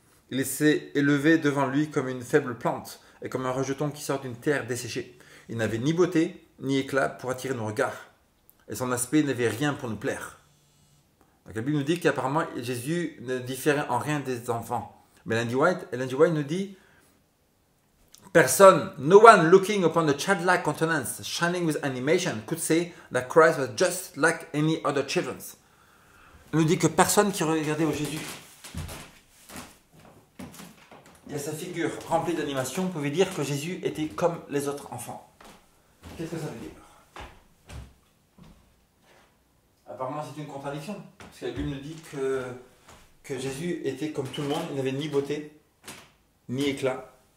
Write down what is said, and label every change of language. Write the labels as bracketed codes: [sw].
[fr] Il s'est élevé devant lui comme une faible plante et comme un rejeton qui sort d'une terre desséchée. Il n'avait ni beauté ni éclat pour attirer nos regards. Et son aspect n'avait rien pour nous plaire. Donc la Bible nous dit qu'apparemment Jésus ne différait en rien des enfants. Mais Ellen G. [en] White [fr] nous dit, personne, [en] no one looking upon the childlike countenance shining with animation could say that Christ was just like any other children. [fr] Il nous dit que personne qui regardait au Jésus et à sa figure remplie d'animation pouvait dire que Jésus était comme les autres enfants. Qu'est-ce que ça veut dire? Apparemment c'est une contradiction, parce que la Bible nous dit que que Jésus était comme tout le monde, il n'avait ni beauté, ni éclat.